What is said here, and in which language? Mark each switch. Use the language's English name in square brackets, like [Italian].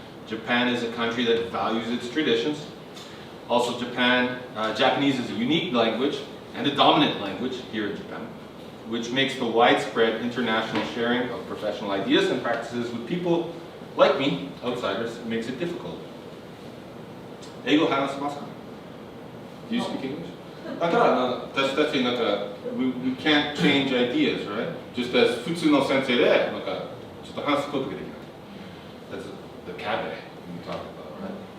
[English] Japan is a country that values its traditions. Also, Japanese is a unique language and a dominant language here in Japan, which makes the widespread international sharing of professional ideas and practices with people like me, outsiders, makes it difficult. [Japanese] 英語話せますか? [English] Do you speak English? [Japanese] だから私たちなんか [English] we can't change ideas, right? Just as [Japanese] 普通の先生でなんかちょっと話すことができない。 [English] That's the caveat we talk about, right?